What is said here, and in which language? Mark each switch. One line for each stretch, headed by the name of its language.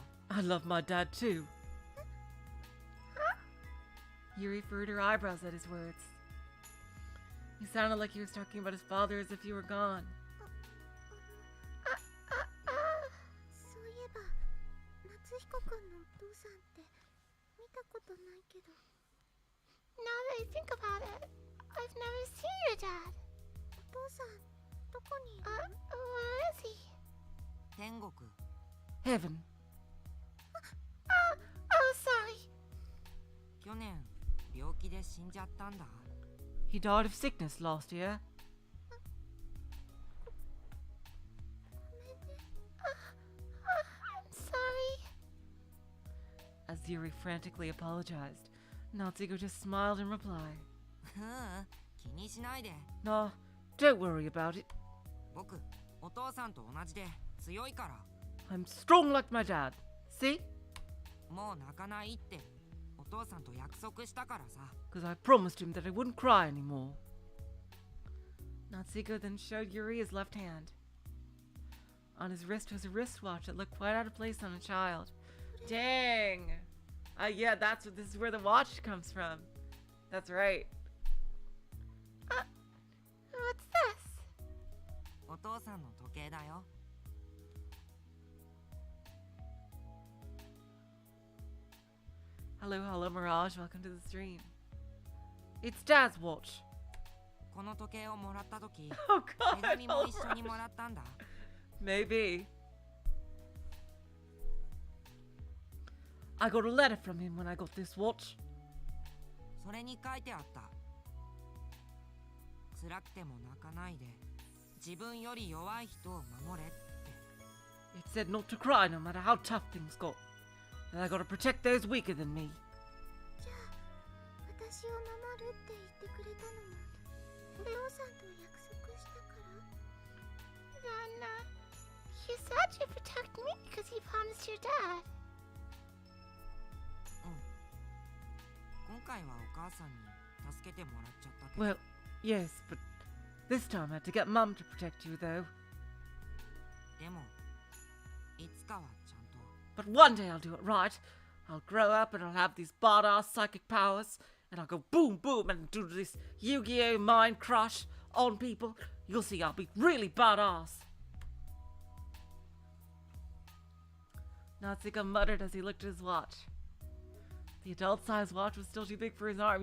English: I love my dad too. Yuri furrowed her eyebrows at his words. He sounded like he was talking about his father as if he were gone.
Japanese: お父さんって見たことないけど。
English: Now that I think about it, I've never seen your dad.
Japanese: お父さんどこにいる？
English: Where is he?
Japanese: 天国。
English: Heaven. Oh, sorry.
Japanese: 去年病気で死んじゃったんだ。
English: He died of sickness last year. I'm sorry. As Yuri frantically apologized, Natsuko just smiled in reply.
Japanese: ふう、気にしないで。
English: Nah, don't worry about it.
Japanese: 僕、お父さんと同じで強いから。
English: I'm strong like my dad. See?
Japanese: もう泣かないってお父さんと約束したからさ。
English: Because I promised him that I wouldn't cry anymore. Natsuko then showed Yuri his left hand. On his wrist was a wristwatch that looked quite out of place on a child. Dang! Yeah, this is where the watch comes from. That's right. What's this?
Japanese: お父さんの時計だよ。
English: Hello, Mirage. Welcome to the stream. It's Dad's watch.
Japanese: この時計をもらった時、
English: Oh
Japanese: 手
English: God!
Japanese: 紙も一緒にもらったんだ。
English: Maybe. I got a letter from him when I got this watch.
Japanese: それに書いてあった。辛くても泣かないで、自分より弱い人を守れって。
English: It said not to cry no matter how tough things got. That I gotta protect those weaker than me.
Japanese: じゃあ、私を守るって言ってくれたのも、お父さんと約束したから。
English: Then, you said you'd protect me because you promised your dad.
Japanese: 今回はお母さんに助けてもらっちゃったけど。
English: Well, yes, but this time I had to get Mum to protect you, though.
Japanese: でも、いつかはちゃんと。
English: But one day I'll do it right. I'll grow up and I'll have these badass psychic powers, and I'll go boom boom and do this Yu-Gi-Oh! Mind crush on people. You'll see I'll be really badass. Natsuko muttered as he looked at his watch. The adult-sized watch was still too big for his arm.